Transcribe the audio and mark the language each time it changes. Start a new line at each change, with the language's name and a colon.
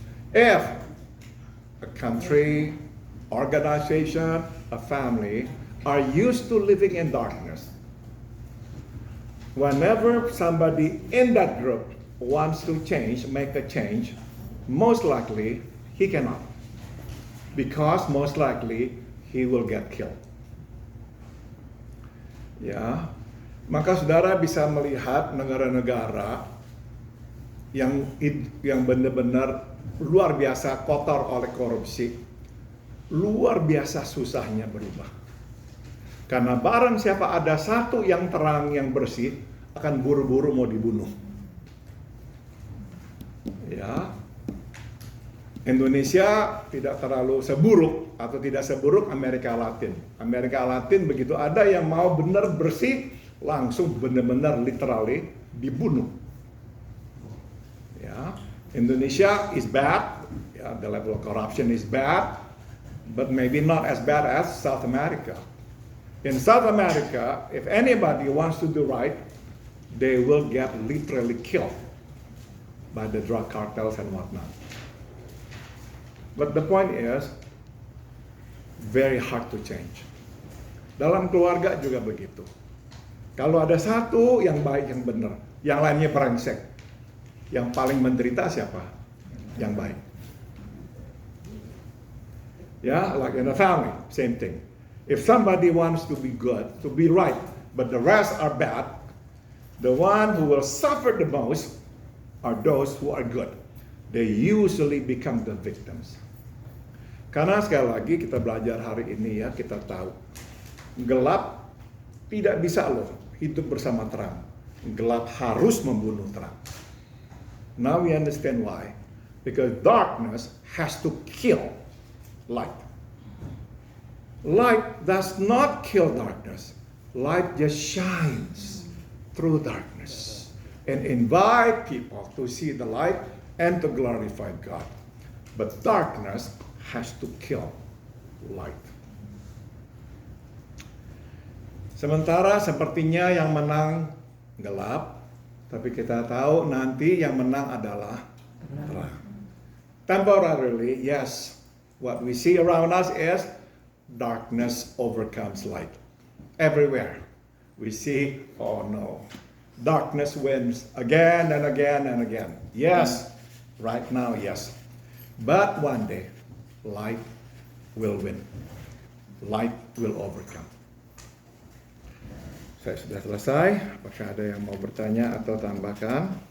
English: If a country, organization, a family are used to living in darkness, whenever somebody in that group wants to change, make a change, most likely he cannot. Because most likely he will get killed.
Indonesian: Ya, maka saudara bisa melihat negara-negara yang benar-benar luar biasa kotor oleh korupsi, luar biasa susahnya berubah. Karena barang siapa ada satu yang terang, yang bersih, akan buru-buru mau dibunuh. Ya, Indonesia tidak terlalu seburuk atau tidak seburuk Amerika Latin. Amerika Latin begitu ada yang mau benar bersih, langsung benar-benar literally dibunuh.
English: Ya, Indonesia is bad, ya, the level of corruption is bad, but maybe not as bad as South America. In South America, if anybody wants to do right, they will get literally killed by the drug cartels and whatnot. But the point is, very hard to change.
Indonesian: Dalam keluarga juga begitu. Kalau ada satu yang baik, yang benar, yang lainnya brengsek, yang paling menderita siapa? Yang baik.
English: Ya, like in a family, same thing. If somebody wants to be good, to be right, but the rest are bad, the one who will suffer the most are those who are good. They usually become the victims.
Indonesian: Karena sekali lagi kita belajar hari ini ya, kita tahu gelap tidak bisa loh hidup bersama terang. Gelap harus membunuh terang.
English: Now we understand why. Because darkness has to kill light. Light does not kill darkness. Light just shines through darkness and invite people to see the light and to glorify God. But darkness has to kill light.
Indonesian: Sementara sepertinya yang menang gelap, tapi kita tahu nanti yang menang adalah terang.
English: Temporarily, yes, what we see around us is darkness overcomes light. Everywhere we see, oh no, darkness wins again and again and again. Yes, right now, yes. But one day, light will win. Light will overcome.
Indonesian: Saya sudah selesai. Apakah ada yang mau bertanya atau tambahkan?